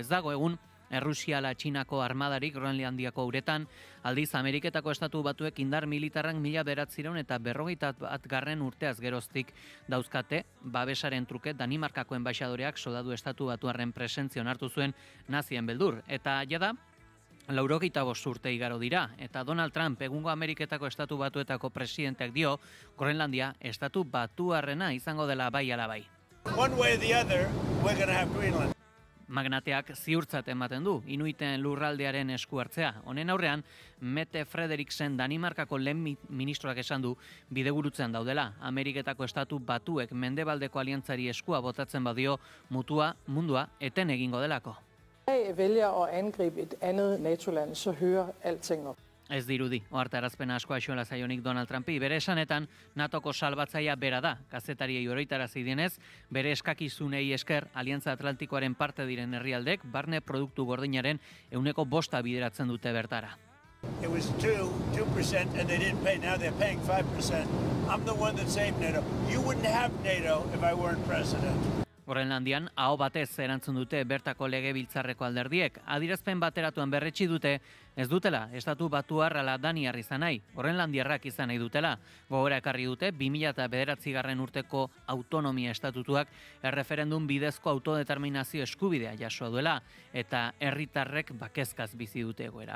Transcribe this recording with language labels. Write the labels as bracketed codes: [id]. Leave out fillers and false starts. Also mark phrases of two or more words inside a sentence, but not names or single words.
[eu] Ez dago egun, Errusiala Txinako armadarik Groenlandiako uretan, aldiz Ameriketako estatu batuek indar militarrak 1941 urteaz geroztik dauzkate, babesaren truke Danimarkako enbaixadoreak soldadu estatu batuarren presentzia onartu zuen nazien beldur. Eta jada, 85 urte igaro dira, eta Donald Trump egungo Ameriketako estatu batuetako presidenteak dio, Groenlandia estatu batuarrena izango dela bai ala bai. [en] One way or the other, we're going to have Greenland. [eu] Magnateak ziurtzat ematen du, Inuiten lurraldearen esku hartzea. Honen aurrean, Mette Frederiksen Danimarkako lehen ministroak esan du bidegurutzean daudela. Ameriketako estatu batuek mendebaldeko aliantzari eskua botatzen badio mundua eten egingo delako. [da] Vælger at angribe et andet NATO-land, så hører alting op. [eu] Ez dirudi, ohartarazpena asko axola zaionik Donald Trumpi, bere esanetan NATOko salbatzaia bera da, kazetariei oroitarazi dienez, bere eskakizunei esker Aliantza Atlantikoaren parte diren herrialdek, barne produktu gordinaren 5% bideratzen dute bertara. [en] It was 2% and they didn't pay, now they're paying 5%. I'm the one that saved NATO. You wouldn't have NATO if I weren't president. [eu] Groenlandian, aho batez erantzun dute bertako legebiltzarreko alderdiek. Adierazpen bateratuan berretsi dute, ez dutela, estatu batuar ala daniar izan nahi, Groenlandiarrak izan nahi dutela. Gogora ekarri dute, 2009 urteko autonomia estatutuak erreferendum bidezko autodeterminazio eskubidea jasoa duela, eta herritarrek bakezkaz bizi dute egoera.